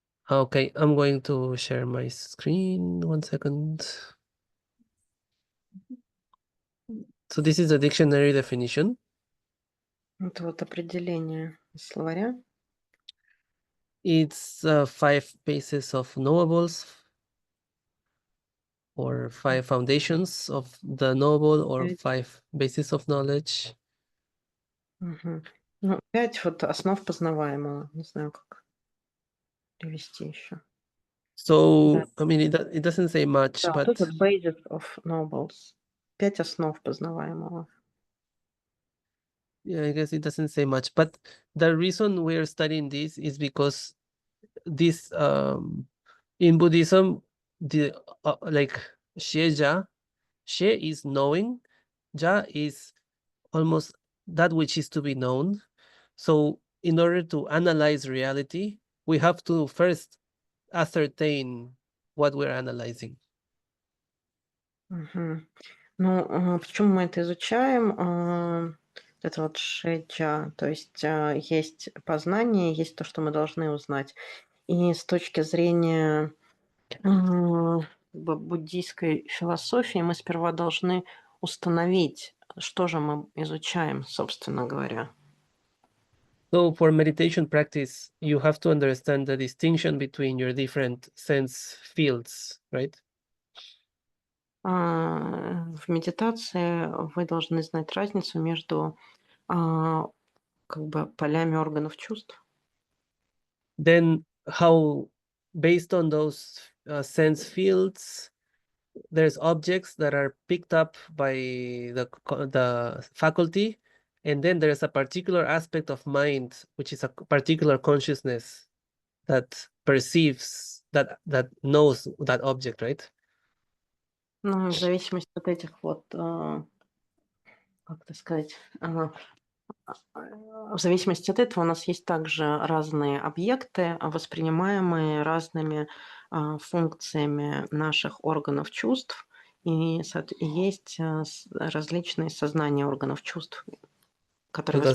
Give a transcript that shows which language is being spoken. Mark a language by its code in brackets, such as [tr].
[en] Okay, I'm going to share my screen. 1 second. So this is a dictionary definition. [ru] Это вот определение из словаря. [en] It's 5 bases of knowables, or 5 foundations of the knowable, or 5 bases of knowledge. Угу. [ru] Ну, 5 вот основ познаваемого. Не знаю, как перевести еще. [en] So, [ru] Да. [en] I mean, it doesn't say much, [ru] Да, [en] but [ru] тут вот [en] basis of nobles. [ru] 5 основ познаваемого. [en] yeah, I guess it doesn't say much. But the reason we're studying this is because this in Buddhism, the like Sheja, She is knowing, Ja is almost that which is to be known. So in order to analyze reality, we have to first ascertain what we're analyzing. Угу. [ru] Ну, почему мы это изучаем? Это вот шеджа, то есть есть познание, есть то, что мы должны узнать. И с точки зрения буддийской философии мы сперва должны установить, что же мы изучаем, собственно говоря. [en] So for meditation practice, you have to understand the distinction between your different sense fields, right? [ru] В медитации вы должны знать разницу между как бы полями органов чувств. [en] Then how, based on those sense fields, there's objects that are picked up by the faculty, and then there's a particular aspect of mind, which is a particular consciousness that perceives, that knows that object, right? [ru] Ну, в зависимости от этих вот, как это сказать, в зависимости от этого у нас есть также разные объекты, воспринимаемые разными функциями наших органов чувств, и есть различные сознания органов чувств, которые